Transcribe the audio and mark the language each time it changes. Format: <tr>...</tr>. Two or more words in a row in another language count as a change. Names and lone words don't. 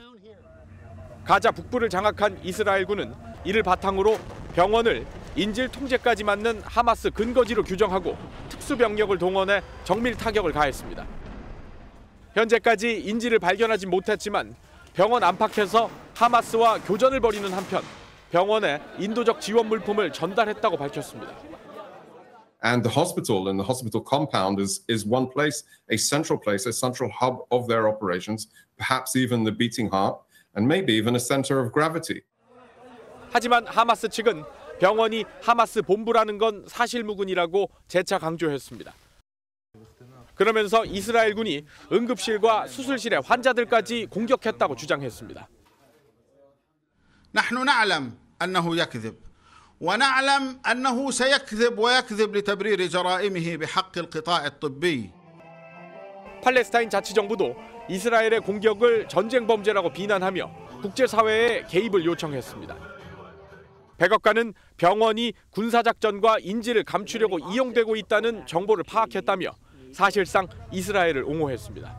<ko>가자 북부를 장악한 이스라엘군은 이를 바탕으로 병원을 인질 통제까지 맡는 하마스 근거지로 규정하고 특수병력을 동원해 정밀 타격을 가했습니다. 현재까지 인질을 발견하지 못했지만 병원 안팎에서 하마스와 교전을 벌이는 한편 병원에 인도적 지원 물품을 전달했다고 밝혔습니다.</ko> <en>And the hospital and the hospital compound is one place, a central hub of their operations, perhaps even the beating heart, and maybe even a center of gravity.</en> <ko>하지만 하마스 측은 병원이 하마스 본부라는 건 사실무근이라고 재차 강조했습니다. 그러면서 이스라엘군이 응급실과 수술실의 환자들까지 공격했다고 주장했습니다.</ko> <ar>نحن نعلم أنه يكذب ونعلم أنه سيكذب ويكذب لتبرير جرائمه بحق القطاع الطبي.</ar> <ko>팔레스타인 자치정부도 이스라엘의 공격을 전쟁 범죄라고 비난하며 국제사회에 개입을 요청했습니다. 백악관은 병원이 군사작전과 인질을 감추려고 이용되고 있다는 정보를 파악했다며 사실상 이스라엘을 옹호했습니다.</ko>